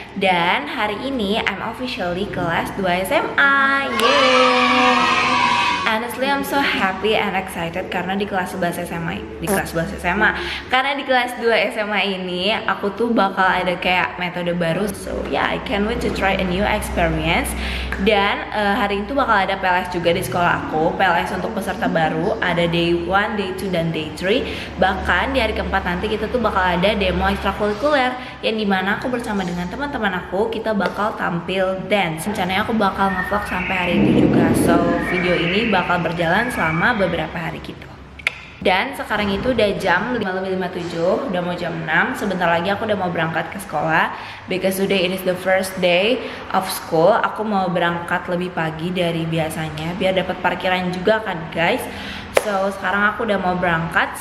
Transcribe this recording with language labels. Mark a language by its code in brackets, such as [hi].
[id] Dan hari ini [en] I'm officially [id] kelas 2 SMA. Yeay! [en] Honestly, I'm so happy and excited [id] karena di kelas 11 SMA, karena di kelas 2 SMA ini aku tuh bakal ada kayak metode baru. [en] So yeah, I can't wait to try a new experience. [id] Dan hari itu bakal ada PLS juga di sekolah aku. PLS untuk peserta baru, ada day 1, day 2, dan day 3. Bahkan di hari keempat nanti kita tuh bakal ada demo ekstrakurikuler yang dimana aku bersama dengan teman-teman aku, kita bakal tampil dance. Rencananya aku bakal ngevlog sampai hari itu juga. So video ini bakal berjalan selama beberapa hari gitu. Dan sekarang itu udah jam 5:57, udah mau jam 6. Sebentar lagi aku udah mau berangkat ke sekolah. [en] Because today it is the first day of school. [id] Aku mau berangkat lebih pagi dari biasanya biar dapat parkiran juga kan guys. So sekarang aku udah mau berangkat.